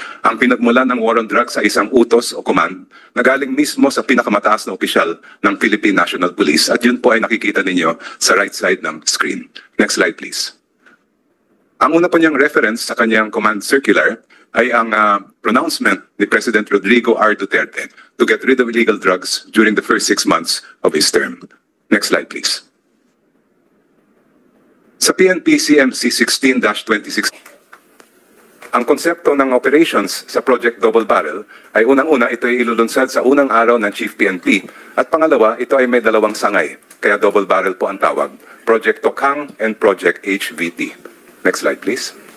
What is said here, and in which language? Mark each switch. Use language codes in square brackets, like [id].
[tl] Ang pinagmula ng war on drugs sa isang utos o command na galing mismo sa pinakamataas na opisyal ng Philippine National Police, at yun po ay nakikita ninyo sa right side ng screen. [en] Next slide, please. [tl] Ang una po niyang reference sa kanyang command circular ay ang pronouncement ni President Rodrigo R. [en] Duterte to get rid of illegal drugs during the first 6 months of his term. Next slide, please. [tl] Sa PNP CMC 16-26, ang konsepto ng operations sa Project Double Barrel ay unang-una ito ay ilulunsad sa unang araw ng Chief PNP, at pangalawa ito ay may dalawang sangay, kaya Double Barrel po ang tawag, Project Tokhang and Project HVT. [en] Next slide, please.